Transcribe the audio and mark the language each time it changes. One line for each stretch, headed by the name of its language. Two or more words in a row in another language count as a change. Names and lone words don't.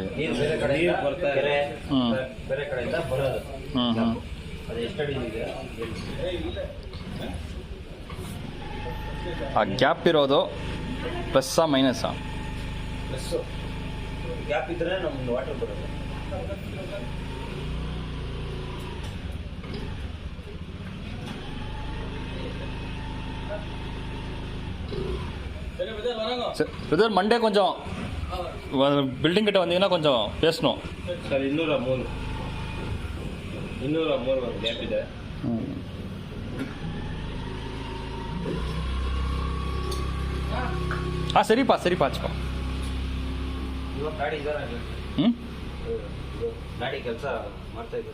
Kannada: ನೀರು ಬೇರೆ ಕಡೆಯಿಂದ ಬರ್ತಾ ಕೆರೆ ಬೇರೆ ಕಡೆಯಿಂದ ಬರೋದು. ಅದು ಎಷ್ಟು ಅಡಿ ಇದೆ? ಆ ಗ್ಯಾಪ್ ಇರೋದು ಪ್ಲಸ್ಸಾ ಮೈನಸ್ಸಾ? ಪ್ಲಸ್ಸು. ಗ್ಯಾಪ್ ಇದ್ರೆ ನಮ್ಗೆ ವಾಟರ್ ಬರೋದು.
Tamil: பிரதர் மண்டே கொஞ்சம் பில்டிங் கிட்ட வந்தீங்கன்னா கொஞ்சம் பேசணும்
Kannada: சார். 203 ಒಂದು ಗ್ಯಾಪ್ ಇದೆ. ಹಾಂ ಸರಿಪಾ ಹಚ್ಕೋ. ಇವಾಗ ಗಾಡಿ ಇದಾರೆ, ಗಾಡಿ ಕೆಲಸ ಮಾಡ್ತಾ ಇದ್ದಾರೆ,